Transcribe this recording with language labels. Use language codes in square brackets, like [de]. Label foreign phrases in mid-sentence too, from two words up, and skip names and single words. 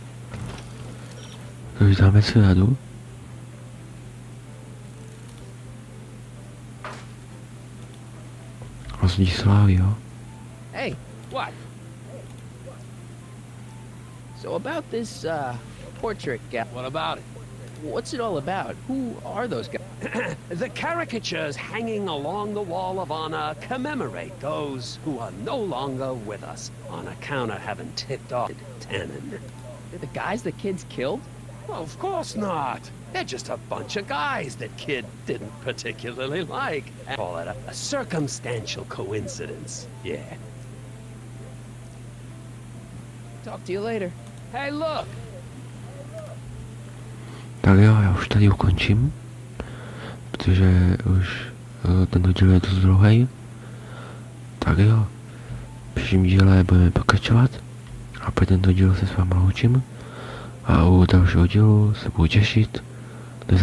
[cs] Takže dáme Zradu. Vlastně slávy, jo? [en] Hey, what? So about this, portrait guy. What about it? What's it all about? Who are those guys? The caricatures hanging along the wall of honor commemorate those who are no longer with us on account of having tipped off Tannena. They're the guys the kids killed? Well, of course not. They're just a bunch of guys that Kid didn't particularly like. I call it a circumstantial coincidence. Yeah. Talk to you later. Hey, look! [cs] Tak jo, já už tady ukončím, protože už ten díl je dost dlouhý. Tak jo, v příštím díle budeme pokračovat a pro tento díl se s váma loučím a u dalšího dílu se budu těšit.